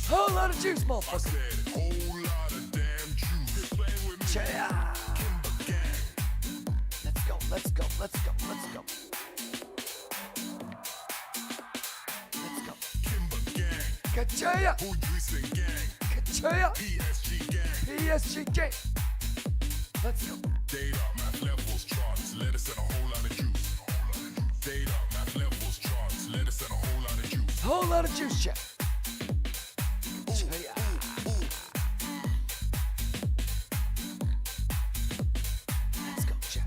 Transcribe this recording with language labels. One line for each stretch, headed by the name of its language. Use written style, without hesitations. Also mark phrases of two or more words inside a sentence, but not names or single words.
English: Whole lot of juice, I motherfucker. said, whole lot of damn juice. Quit playing with me. Yeah. Kimber gang. Let's go, let's go, let's go, let's go. Let's go. Kimber gang. Kachaya. Who Juicin gang. Kachaya. PSG gang. PSG game. Let's go. Data, math levels, charts, lettuce, and a whole lot of juice. Data, math levels, charts, lettuce, and a whole lot of juice. Whole lot of juice, chat. Kachaya. Let's go, chat.